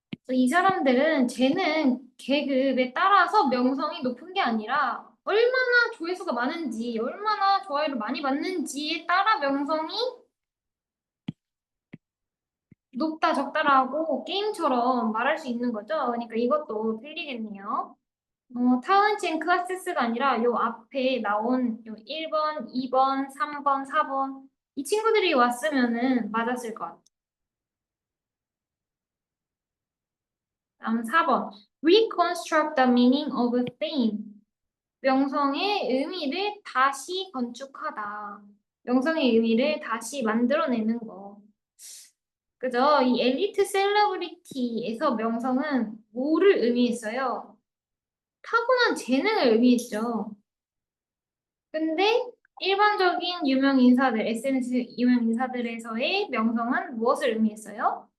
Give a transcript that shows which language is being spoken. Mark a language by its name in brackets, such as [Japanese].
[Korean] 이 사람들은 재능 계급에 따라서 명성이 높은 게 아니라 얼마나 조회수가 많은지, 얼마나 좋아요를 많이 받는지에 따라 명성이 높다, 적다라고 게임처럼 말할 수 있는 거죠. 그러니까 이것도 틀리겠네요. 타운친 클래스가 아니라 요 앞에 나온 요 1번, 2번, 3번, 4번 이 친구들이 왔으면은 맞았을 것 같아요. 다음 4번. [English] Reconstruct the meaning of a thing. [Korean] 명성의 의미를 다시 건축하다. 명성의 의미를 다시 만들어내는 거. 그죠? 이 엘리트 셀러브리티에서 명성은 뭐를 의미했어요? 타고난 재능을 의미했죠. 근데 일반적인 유명 인사들, SNS 유명 인사들에서의 명성은 무엇을 의미했어요?